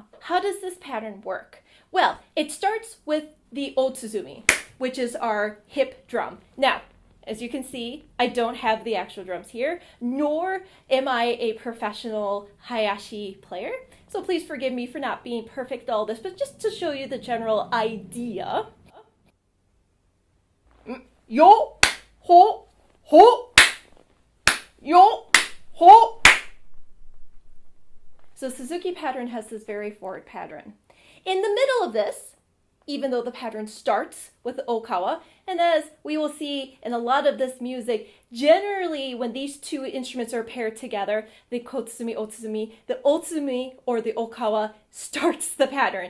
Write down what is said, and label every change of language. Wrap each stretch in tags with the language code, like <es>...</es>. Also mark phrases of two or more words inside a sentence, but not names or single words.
<en>How does this pattern work? Well, it starts with the ōtsuzumi, which is our hip drum. Now, as you can see, I don't have the actual drums here, nor am I a professional hayashi player. So please forgive me for not being perfect at all this, but just to show you the general idea. Yo, ho, ho, yo, ho. So Suzuki pattern has this very forward pattern. In the middle of this, even though the pattern starts with the okawa, and as we will see in a lot of this music, generally when these 2 instruments are paired together, the kotsuzumi, ōtsuzumi, the ōtsuzumi or the okawa starts the pattern.</en>